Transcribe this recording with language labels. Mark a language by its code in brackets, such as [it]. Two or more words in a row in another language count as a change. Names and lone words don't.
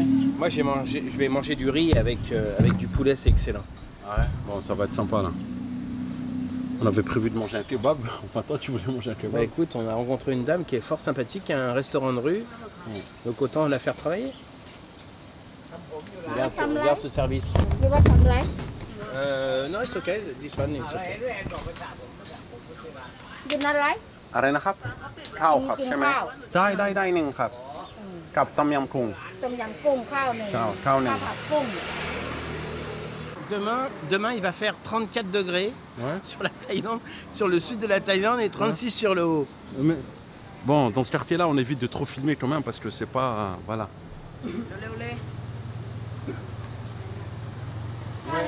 [fr] Moi, je vais manger du riz avec du poulet, c'est excellent. Ah ouais? Bon, ça va être sympa là. On avait prévu de manger un kebab. Enfin, toi, tu voulais manger un kebab. Bah écoute, on a rencontré une dame qui est fort sympathique, qui a un restaurant de rue. Donc autant la faire travailler. Regarde ce service. [en] You want some rice? No, it's okay. This one, it's okay. You not rice? [th] อะไรนะครับ ข้าวครับ กิน ใช่ไหม ข้าว ได้หนึ่งครับ กับต้มยำกุ้ง ต้มยำกุ้งข้าวหนึ่ง ข้าวหนึ่ง ผัดกุ้ง [fr] Demain, il va faire 34 degrés Ouais. sur la Thaïlande, sur le sud de la Thaïlande et 36 sur le haut. Mais... Bon, dans ce quartier-là, on évite de trop filmer quand même parce que c'est pas... voilà. Ouais.